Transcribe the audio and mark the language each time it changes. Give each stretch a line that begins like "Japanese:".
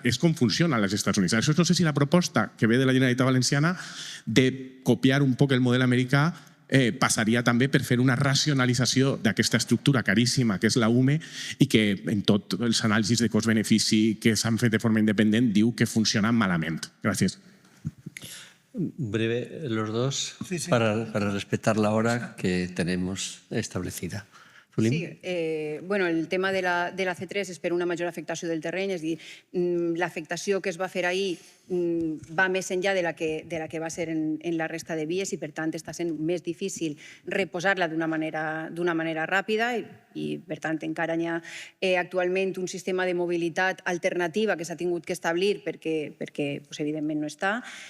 Catalan: És com funciona als Estats Units. Això no sé si la proposta que ve de la Generalitat Valenciana de copiar un poc el model americà passaria també per fer una racionalització d'aquesta estructura caríssima que és la UME i que en tots els anàlisis de cost-benefici que s'han fet de forma independent diu que funciona malament. Gràcies.
Spanish: Breve los dos, Sí, sí. para respetar la hora que tenemos establecida. Zulim?
Catalan: Sí, bueno, el tema de la C3 és per una major afectació del terreny, és a dir, l'afectació que es va fer ahir va més enllà de la que va ser en la resta de vies i, per tant, està sent més difícil reposar-la d'una manera ràpida i, per tant, encara hi ha actualment un sistema de mobilitat alternativa que s'ha tingut que establir perquè evidentment, no està.